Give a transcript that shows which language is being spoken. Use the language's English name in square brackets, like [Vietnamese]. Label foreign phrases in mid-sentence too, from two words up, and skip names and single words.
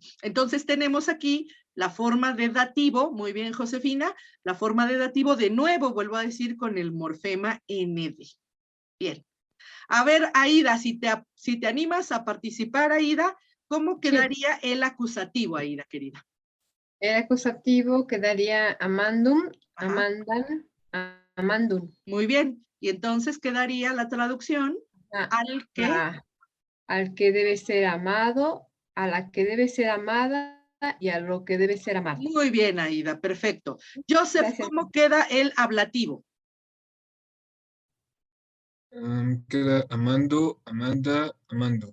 [Spanish] Entonces tenemos aquí la forma de dativo, muy bien, Josefina, la forma de dativo de nuevo, vuelvo a decir, con el morfema ND. Bien. A ver, Aida, si te animas a participar, Aida, ¿cómo quedaría el acusativo, Aida, querida? El acusativo quedaría [Latin] amandum, amandan, amandum. [Spanish] Muy bien. Y entonces quedaría la traducción al que... Al que debe ser amado, a la que debe ser amada y a lo que debe ser amado. Muy bien, Aida, perfecto. Joseph, gracias. ¿Cómo queda el ablativo? [Latin] Queda amando, amanda, amando.